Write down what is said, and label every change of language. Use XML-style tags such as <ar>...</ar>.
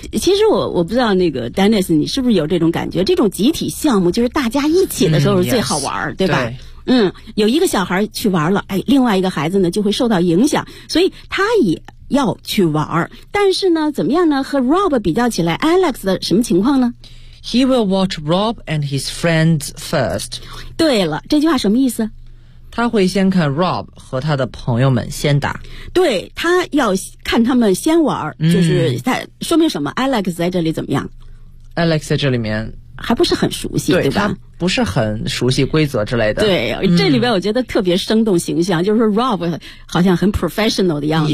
<zh>其实我不知道那个 Dennis 你是不是有这种感觉，这种集体项目就是大家一起的时候是最好玩、</zh> <en>yes,</en> <zh>对吧？对，嗯，有一个小孩去玩了，哎，另外一个孩子呢就会受到影响，所以他也要去玩。但是呢怎么样呢，和 Rob 比较起来， Alex 的什么情况呢？</zh> <en>He will watch Rob and his friends first.</en> <zh>对了，这句话什么意思？他会先看 Rob 和他的朋友们先打。对，他要看他们先玩、就是他说明什么？ Alex 在这里怎么样？ Alex 在这里面还不是很熟悉，对吧？不是很熟悉规则之类的。对，这里边我觉得特别生动形象，就是 Rob 好像很 professional 的样子、</zh>